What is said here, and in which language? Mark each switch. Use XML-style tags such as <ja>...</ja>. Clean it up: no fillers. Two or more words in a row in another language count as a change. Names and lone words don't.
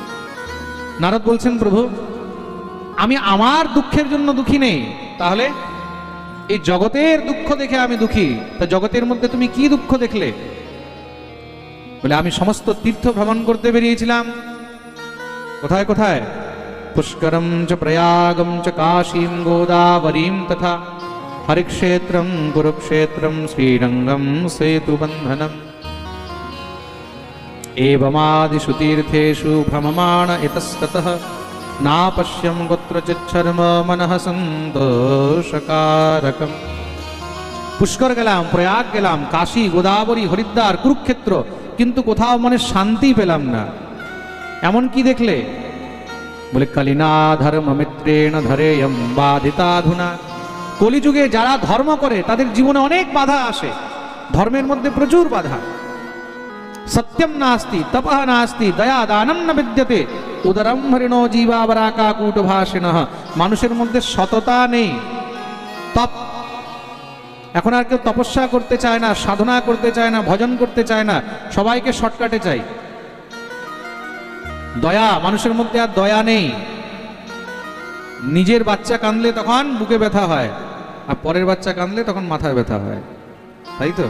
<bn>নারদ বলছেন, প্রভু আমি আমার দুঃখের জন্য দুঃখী নেই, তাহলে এই জগতের দুঃখ দেখে আমি দুঃখী। তা জগতের মধ্যে তুমি কি দুঃখ দেখলে? বলে আমি সমস্ত তীর্থ ভ্রমণ করতে বেরিয়েছিলাম। কোথায় কোথায়?</bn> <sa>পুষ্করম চ প্রয়াগম চ কাশীম গোদাবরীম তথা হরিক্ষেত্রম কুরুক্ষেত্রম শ্রীরঙ্গম সেতুবন্ধনম। एवमादिषु तीर्थेषु भ्रममाण इतस्ततः नापश्यं कुत्रचिच्छर्म मनः सन्तोषकारकम्।</sa> <bn>পুষ্কর গেলাম, প্রয়াগ গেলাম, কাশী, গোদাবরী, হরিদ্বার, কুরুক্ষেত্র, কিন্তু कोথাও মনে শান্তি পেলাম না। এমন কি দেখলে? বলে</bn> <sa>কলিনা ধর্ম মিত্রেণ ধরেয়ম বাধিতাধুনা</sa> <bn>কলিযুগে যারা ধর্ম করে তাদের জীবনে অনেক বাধা আসে, ধর্মের মধ্যে প্রচুর বাধা।</bn> <sa>সত্যম নাস্তি তপঃ নাস্তি দয়া দানম ন বিদ্যতে উদরম হরিণো জীবাবরা কাকুট ভাষিণঃ।</sa> <bn>মানুষের মধ্যে সততা নেই, তপ, এখন আর কেউ তপস্যা করতে চায় না, সাধনা করতে চায় না, ভজন করতে চায় না, সবাইকে শর্টকাটে চাই। দয়া, মানুষের মধ্যে আর দয়া নেই। নিজের বাচ্চা কাঁদলে তখন বুকে ব্যথা হয়, আর পরের বাচ্চা কাঁদলে তখন মাথায় ব্যথা হয়, তাই তো?</bn>